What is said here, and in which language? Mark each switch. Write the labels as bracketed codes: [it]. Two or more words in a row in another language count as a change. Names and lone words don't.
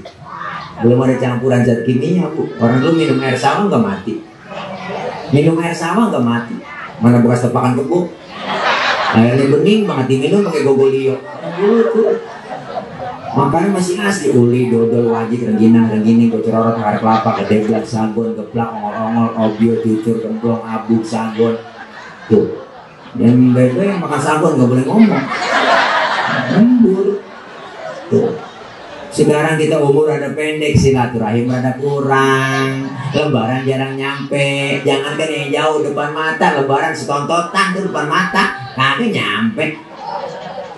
[id] Belum ada campuran zat kimia, Bu. Orang dulu minum air sawah nggak mati. Minum air sawah nggak mati. Mana bekas tepakan kebo? Airnya bening banget diminum pakai gogolio. Dulu tuh. Makanan masih asli. Uli, dodol, wajib, rengginang, kocororot, air kelapa, kedeblak, sagon, geplak, ongol-ongol, obio, cucur, kemplong, abuk, sagon. Tuh. Yang bebe yang makan sagon nggak boleh ngomong. Lembur. Tuh. Sekarang kita umur ada pendek, silaturahim ada kurang, lebaran jarang nyampe. Jangan kan yang jauh depan mata, lebaran setontotan tuh depan mata, kagak nyampe.